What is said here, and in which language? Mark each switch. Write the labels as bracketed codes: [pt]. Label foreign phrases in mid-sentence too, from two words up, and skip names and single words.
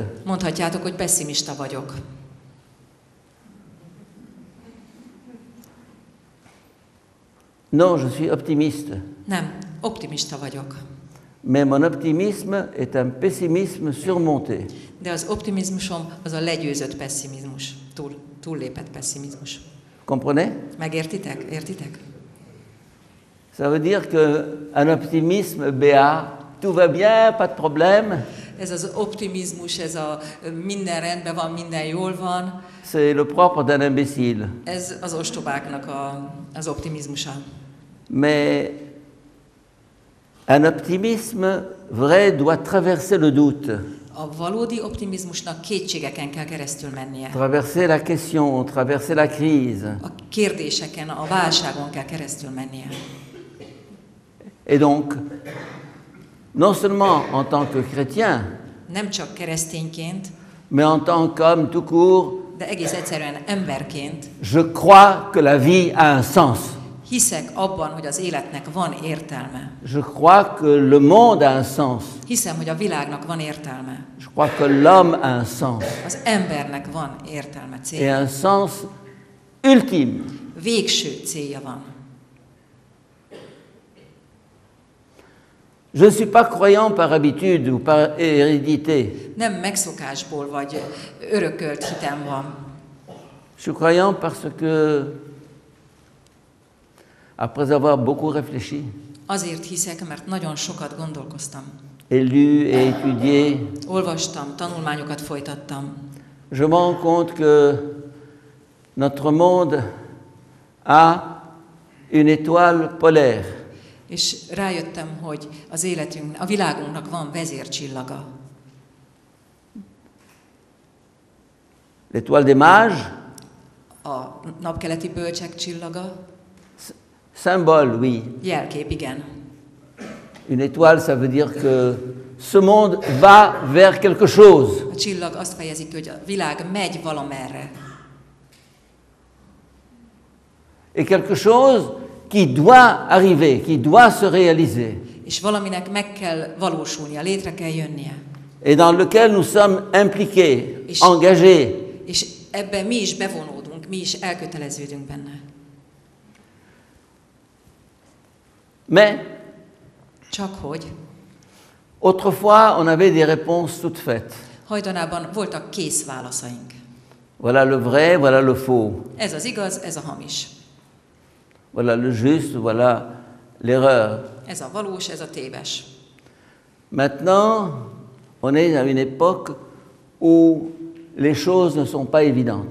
[hu] Mondhatjátok, hogy pessimista vagyok. [fr] Non, je suis optimiste. [hu] Nem, optimista vagyok. [fr] Mais mon optimisme est un pessimisme surmonté. [hu] De az optimizmusom az a legyőzött pessimizmus, túllépett pessimizmus. [fr] Comprenez? [hu] Megértitek? Értitek? [fr] Ça veut dire qu'un optimisme béat, tout va bien, pas de problème, [hu] Ez az optimizmus, ez a minden rendben van, minden jól van, [fr] c'est le propre d'un imbécile. [hu] ez az ostobáknak az optimizmusa. [fr] Mais un optimisme vrai doit traverser le doute, [hu] A valódi optimizmusnak kétségeken kell keresztül mennie. [fr] traverser la question, traverser la crise. [hu] A kérdéseken, a válságon kell keresztül mennie. [fr] Et donc, non seulement en tant que chrétien, [hu] Nem csak keresztényként, [fr] mais en tant qu'homme tout court, [hu] de egész egyszerűen emberként [fr] je crois que la vie a un sens. [hu] hiszek abban, hogy az életnek van értelme. [fr] Je crois que le monde a un sens. [hu] Hiszem, hogy a világnak van értelme. [fr] Je crois que l'homme a un sens. [hu] Az embernek van értelme, [fr] Et [hu] célja. [fr] un sens ultime. [hu] Végső célja van. [fr] Je ne suis pas croyant par habitude ou par hérédité. [hu] Nem megszokásból vagy örökölt hitem van. [fr] Je suis croyant parce que, après avoir beaucoup réfléchi, [hu] Azért hiszek, mert nagyon sokat gondolkoztam. [fr] et lu et étudié, [hu] Olvastam, tanulmányokat folytattam. [fr] je me rends compte que notre monde a une étoile polaire. [hu] És rájöttem, hogy az életünk, a világunknak van vezércsillaga. [fr] L'étoile des mages, [hu] A napkeleti bölcsek csillaga, [fr] symbole, oui. [hu] jelkép, igen. [fr] Une étoile, ça veut dire que ce monde va vers quelque chose. [hu] A csillag azt fejezi ki, hogy a világ megy valamerre. [fr] Et quelque chose qui doit arriver, qui doit se réaliser, [hu] És valaminek meg kell valósulnia, létre kell jönnie. [fr] et dans lequel nous sommes impliqués, Et- engagés. [hu] És ebben mi is bevonódunk, mi is elköteleződünk benne. [fr] Mais [hu] Csak hogy [fr] autrefois, on avait des réponses toutes faites. [hu] hajdanában voltak kész válaszaink. [fr] Voilà le vrai, voilà le faux. [hu] Ez az igaz, ez a hamis. [fr] Voilà le juste, voilà l'erreur. [hu] Ez a valós, ez a téves. [fr] Maintenant, on est à une époque où les choses ne sont pas évidentes.